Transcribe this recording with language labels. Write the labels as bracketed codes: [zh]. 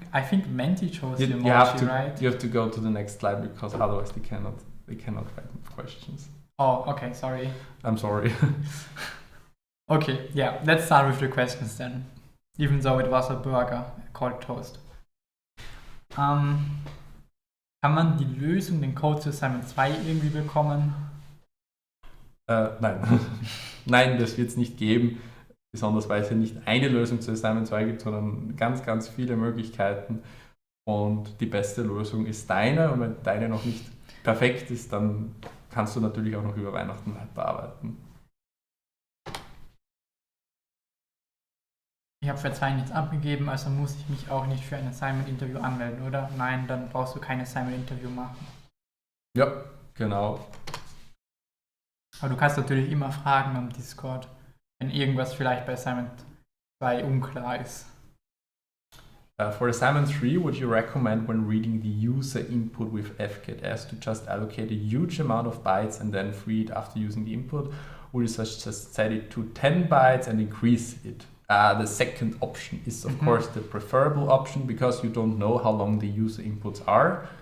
[en] I think Menti chose the emoji, you have to, right? You have to go to the next slide because otherwise they cannot write questions. Oh, okay. Sorry. I'm sorry. Okay. Yeah. Let's start with the questions then. Even though it was a burger called toast. [de] Kann man die Lösung, den Code zu Assignment 2 irgendwie bekommen? Nein. Nein, das wird es nicht geben. Besonders weil es ja nicht eine Lösung zu Assignment 2 gibt, sondern ganz, ganz viele Möglichkeiten. Und die beste Lösung ist deine. Und wenn deine noch nicht perfekt ist, dann kannst du natürlich auch noch über Weihnachten weiterarbeiten. Ich habe für 2 nichts abgegeben, also muss ich mich auch nicht für ein Assignment-Interview anmelden, oder? Nein, dann brauchst du kein Assignment-Interview machen. Ja, genau. Aber du kannst natürlich immer fragen am Discord, wenn irgendwas vielleicht bei Assignment 2 unklar ist. [en] For assignment 3, would you recommend when reading the user input with fkts to just allocate a huge amount of bytes and then free it after using the input? Or you just set it to 10 bytes and increase it? The second option is, of course, the preferable option because you don't know how long the user inputs are.